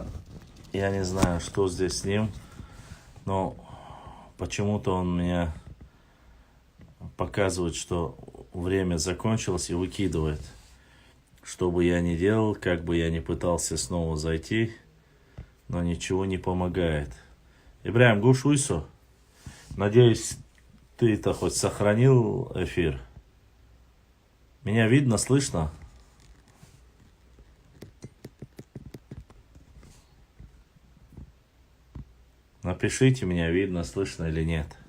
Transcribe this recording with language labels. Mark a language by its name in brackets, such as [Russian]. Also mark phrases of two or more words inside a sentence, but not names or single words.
[Russian] Я не знаю, что здесь с ним. Но почему-то он мне показывает, что время закончилось и выкидывает. Что бы я ни делал, как бы я ни пытался снова зайти, но ничего не помогает. [Chechen] Ибраим, гуш уйсо. [Russian] Надеюсь, ты-то хоть сохранил эфир. Меня видно, слышно? Напишите, меня видно, слышно или нет.